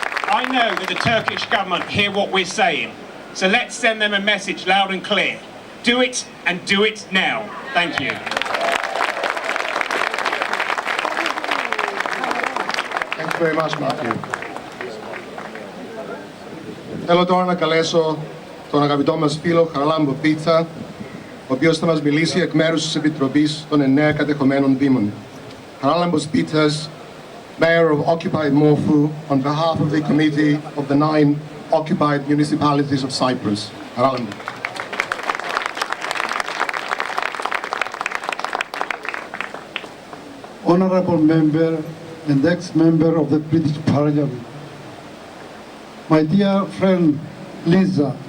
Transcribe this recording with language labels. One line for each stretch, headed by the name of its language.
English: I know that the Turkish government hear what we're saying, so let's send them a message loud and clear. Do it, and do it now. Thank you. Thank you very much, Matthew.
Greek: Θέλω τώρα να καλέσω τον αγαπητό μας φίλο Χαράλαμπο Πίτσα, ο οποίος θα μας μιλήσει εκ μέρους της Επιτροπής των 9 κατεχομένων Δήμων.
English: Χαράλαμπος Πίτσας, Mayor of occupied Morphu, on behalf of the Committee of the 9 occupied municipalities of Cyprus.
Greek: Χαράλαμπο.
English: Honourable Member and ex-member of the British Parliament, my dear friend Lisa,